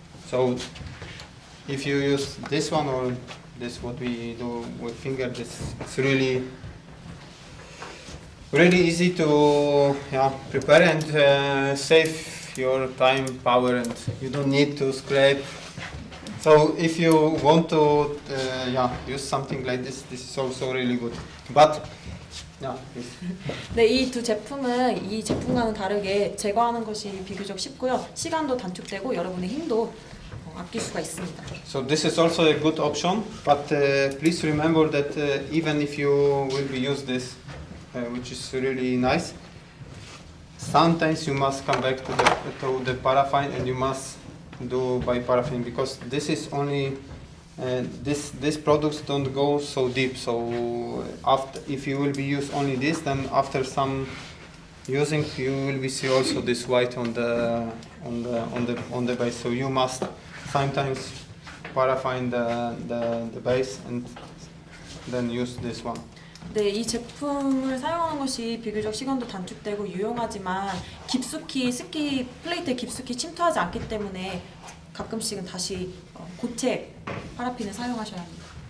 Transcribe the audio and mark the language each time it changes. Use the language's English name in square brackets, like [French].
[English] So if you use this one or this, what we do with finger, this it's really easy to prepare and save your time, power, and you don't need to scrape. So if you want to use something like this, this is also really good. But please. [Korean] 네, 이 두 제품은 이 제품과는 다르게 제거하는 것이 비교적 쉽고요. 시간도 단축되고 여러분의 힘도 아낄 수가 있습니다. [English] So this is also a good option, but please remember that even if you will be use this, which is really nice, sometimes you must come back to the paraffin, and you must do by paraffin, because this is only these products don't go so deep. So after, if you will be use only this, then after some using, you will be see also this white on the base. So you must sometimes paraffin the base and then use this one. [Korean] 네, 이 제품을 사용하는 것이 비교적 시간도 단축되고 유용하지만 깊숙이 스키 플레이트에 깊숙이 침투하지 않기 때문에 가끔씩은 다시 고체 파라핀을 사용하셔야 합니다.